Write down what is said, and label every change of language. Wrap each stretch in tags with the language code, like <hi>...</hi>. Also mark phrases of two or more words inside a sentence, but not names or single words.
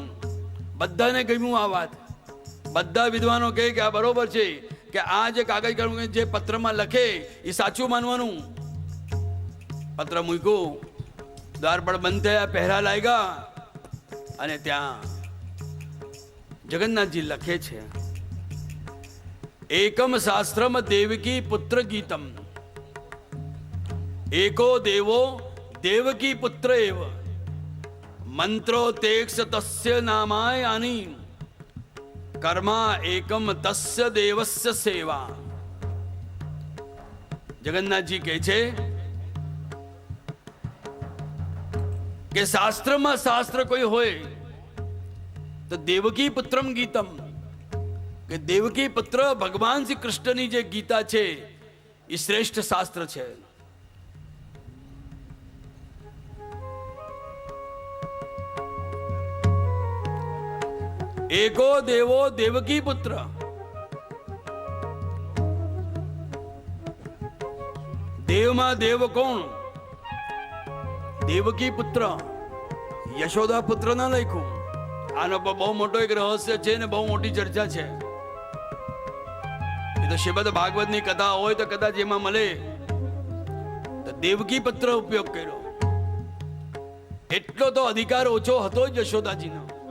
<gu>બધાને ગમ્યું આ વાત, બધા વિદ્વાનો કહે કે આ બરોબર છે, કે આ જે કાગજ કલમ જે પત્રમાં લખે એ સાચું માનવાનું. પત્ર મૂક્યું, દ્વાર પણ બંધ થયા, પહેરા લાગ્યા અને ત્યાં જગન્નાથજી લખે છે,</gu> <sa>एकम शास्त्रम देवकी पुत्र गीतम, एको देवो देवकी पुत्र एव, मंत्रो तेक्ष तस्य नामायानि, कर्मा एकम तस्य देवस्य सेवा.</sa> <gu>जगन्नाथजी કહે છે કે શાસ્ત્રમાં શાસ્ત્ર કોઈ હોય તો</gu> <sa>देवकी पुत्रम गीतम,</sa> <gu>કે દેવકી પુત્ર ભગવાન શ્રી કૃષ્ણની જે ગીતા છે એ શ્રેષ્ઠ શાસ્ત્ર છે.</gu> <sa>एको देवो देवकी पुत्र,</sa> <hi>देव में देव कौन?</hi> <gu>દેવકી પુત્ર, યશોદા પુત્ર ના લખ્યું. આનો બહુ મોટો એક રહસ્ય છે ને બહુ મોટી ચર્ચા છે. એ તો શ્રીમદ ભાગવત ની કથા હોય તો કદાચ એમાં મળે. તો દેવકી પુત્ર ઉપયોગ કર્યો, એટલો તો અધિકાર ઓછો હતો જ યશોદાજીનો.</gu>